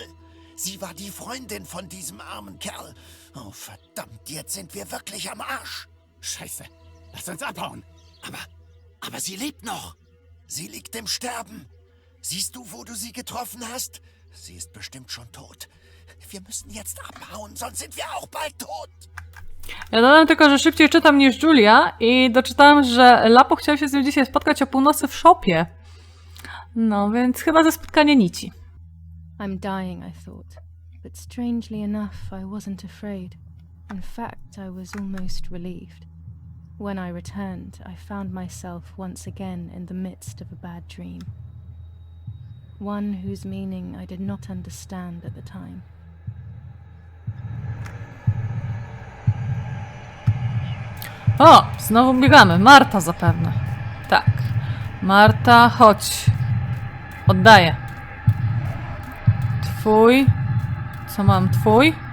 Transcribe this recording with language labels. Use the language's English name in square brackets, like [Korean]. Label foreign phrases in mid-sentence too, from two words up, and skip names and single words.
[German] Sie war die Freundin von diesem armen Kerl. Oh, verdammt, jetzt sind wir wirklich am Arsch. Scheiße. Lass uns abhauen. Aber sie lebt noch. Sie liegt im Sterben. Siehst du, wo du sie getroffen hast? Sie ist bestimmt schon tot. Wir müssen jetzt abhauen, sonst sind wir auch bald tot. [Polish] Ja dodam tylko, że szybciej czytam niż Julia i doczytałam, że Lapo chciał się z nią dzisiaj spotkać o północy w shopie. No, więc chyba ze spotkania nici. [English] I'm dying, I thought, but strangely enough, I wasn't afraid. In fact, I was almost relieved. When I returned, I found myself once again in the midst of a bad dream. One whose meaning I did not understand at the time. [Polish] O, znowu biegamy. Marta zapewne. Tak. Marta, chodź. Oddaję. Twój. Co mam? Twój.